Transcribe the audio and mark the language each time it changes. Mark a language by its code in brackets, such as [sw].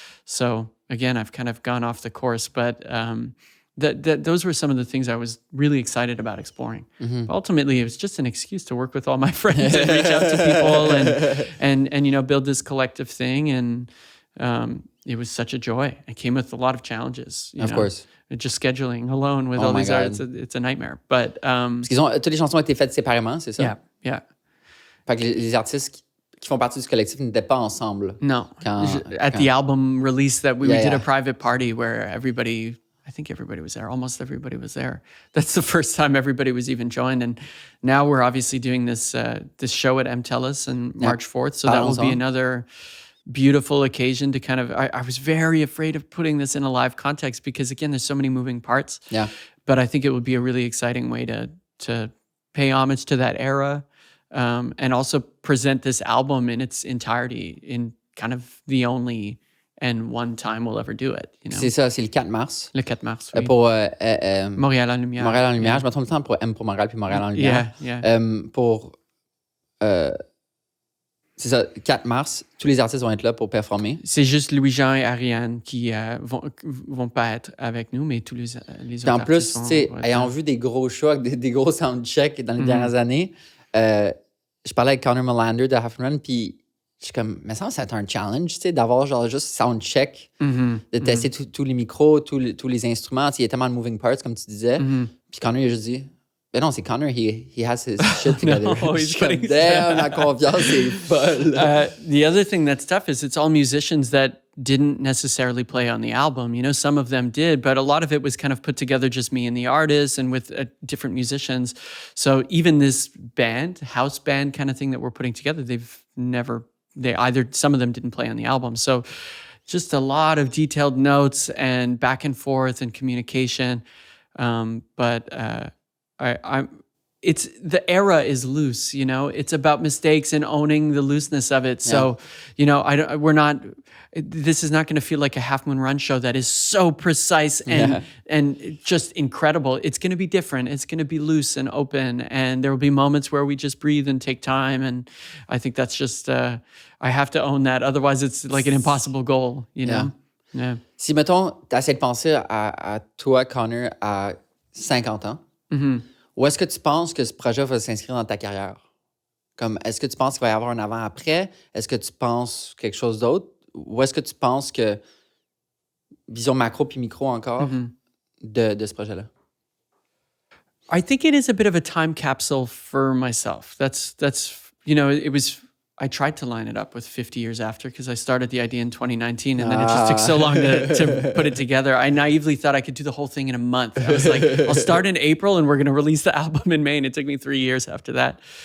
[en] So again, I've kind of gone off the course, but those were some of the things I was really excited about exploring. Mm-hmm. Ultimately, it was just an excuse to work with all my friends and reach out to people and build this collective thing. And it was such a joy. It came with a lot of challenges. Of course. Just scheduling alone with all these artists, it's a nightmare. But [fr] parce qu'ils toutes les chansons ont été faites séparément, c'est ça? [en] Yeah. [fr] Fait que les artistes qui font partie du collectif n'étaient pas ensemble. [en] No. At the album release that we did a private party where everybody I think everybody was there. Almost everybody was there. That's the first time everybody was even joined. And now we're obviously doing this show at MTELUS on March 4th. So that will be another beautiful occasion to kind of, I was very afraid of putting this in a live context because again, there's so many moving parts. Yeah. But I think it would be a really exciting way to pay homage to that era and also present this album in its entirety in kind of the only and one time we'll ever do it. You know? [fr] C'est ça, c'est le 4 mars. Le 4 mars, oui. Pour Montréal en Lumière. Montréal en Lumière. Je me trompe tout le temps pour M pour Montréal puis Montréal en Lumière. Pour... c'est ça, 4 mars, tous les artistes vont être là pour performer. C'est juste Louis-Jean et Ariane qui vont pas être avec nous, mais tous les autres en plus, artistes tu sais, ayant vu des gros shows, des gros soundchecks dans les dernières années, je parlais avec Connor Molander de Half Run, puis je suis comme, mais ça c'est un challenge, tu sais, d'avoir genre juste soundcheck, de tester tous les micros, tous les instruments. Il y a tellement de [en] moving parts, [fr] comme tu disais. Puis Connor, il a juste dit, ben non, c'est Connor, [en] he has his shit together. No, he's [fr] comme, damn, la confiance est folle. [en] The other thing that's tough is it's all musicians that didn't necessarily play on the album. You know, some of them did, but a lot of it was kind of put together just me and the artist and with different musicians. So even this band, house band kind of thing that we're putting together, some of them didn't play on the album. So just a lot of detailed notes and back and forth and communication. It's the era is loose, you know. It's about mistakes and owning the looseness of it. So, you know, this is not going to feel like a Half Moon Run show that is so precise and just incredible. It's going to be different. It's going to be loose and open, and there will be moments where we just breathe and take time. And I think that's just I have to own that. Otherwise, it's like an impossible goal, you know. Yeah. [fr] Si mettons, t'essaies de penser à toi, Connor, à 50 ans. Où est-ce que tu penses que ce projet va s'inscrire dans ta carrière? Comme, est-ce que tu penses qu'il va y avoir un avant-après? Est-ce que tu penses quelque chose d'autre? Ou est-ce que tu penses que, vision macro puis micro encore, de ce projet-là? [en] I think it is a bit of a time capsule for myself. That's you know, I tried to line it up with 50 years after because I started the idea in 2019 and then it just took so long to put it together. I naively thought I could do the whole thing in a month. I was like, I'll start in April and we're going to release the album in May. And it took me 3 years after that.